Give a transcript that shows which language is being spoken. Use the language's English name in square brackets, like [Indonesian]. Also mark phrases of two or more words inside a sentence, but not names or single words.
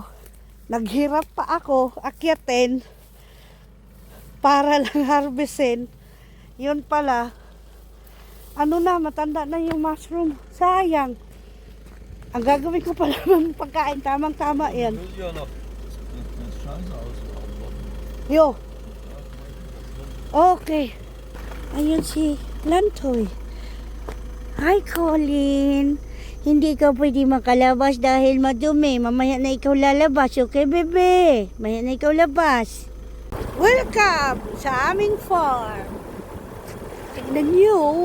[Filipino] Naghirap pa ako akyatin para lang harvestin. Yun pala. Matanda na yung mushroom. Sayang. Ang gagawin ko pala ng pagkain, tamang-tama yan. [German] Ja, noch. Das Scheiße aus. [Filipino] Yo. Okay. Ayun si Lantoy. Hi, Colin. Hindi ka pwede makalabas dahil madumi. Mamaya na ikaw lalabas. Okay, bebe? Mamaya na ikaw labas. Welcome sa aming farm. Tignan niyo.